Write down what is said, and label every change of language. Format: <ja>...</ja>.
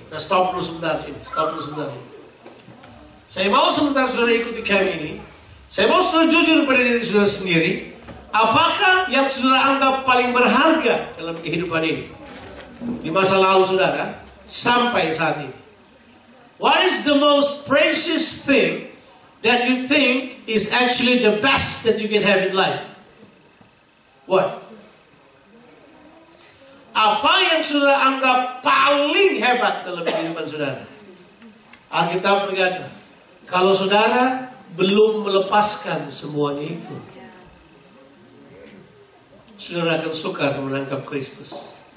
<id>Nah stop dulu sebentar sini. Saya mau sebentar saudara ikuti kami ini. Saya mau saudara jujur pada diri saudara sendiri. Apakah yang saudara anggap paling berharga dalam kehidupan ini? Di masa lalu saudara, sampai saat ini.</id> <en>What is the most precious thing that you think is actually the best that you can have in life? What?</en> <id>Apa yang saudara anggap paling hebat dalam kehidupan saudara? Alkitab berkata, kalau saudara belum melepaskan semuanya itu, saudara akan sukar menangkap Kristus.</id>